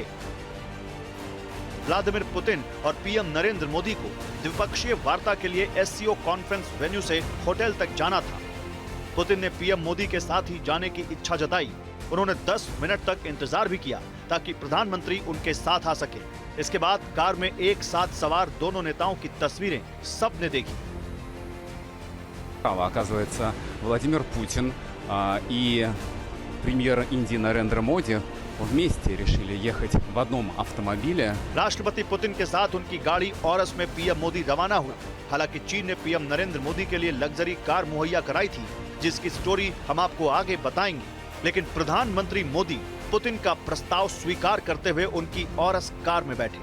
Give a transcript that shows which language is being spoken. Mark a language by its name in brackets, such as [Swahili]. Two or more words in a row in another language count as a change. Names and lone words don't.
[Hindi] व्लादिमीर पुतिन और पीएम नरेंद्र मोदी को द्विपक्षीय वार्ता के लिए एससीओ [English] conference venue [Hindi] से होटल तक जाना था। पुतिन ने पीएम मोदी के साथ ही जाने की इच्छा जताई। उन्होंने 10 मिनट तक इंतजार भी किया ताकि प्रधानमंत्री उनके साथ आ सके। इसके बाद कार में एक साथ सवार दोनों नेताओं की तस्वीरें सबने देखी। [Russian] Оказывается, Владимир Путин и премьер Индии Нарендра Моди вместе решили ехать в одном автомобиле. [Hindi] राष्ट्रपति पुतिन के साथ उनकी गाड़ी औरस में पीएम मोदी रवाना हुए। हालांकि चीन ने पीएम नरेंद्र मोदी के लिए [English] luxury car [Hindi] मुहैया कराई थी, जिसकी स्टोरी हम आपको आगे बताएंगे। लेकिन प्रधानमंत्री मोदी पुतिन का प्रस्ताव स्वीकार करते हुए उनकी औरस कार में बैठे।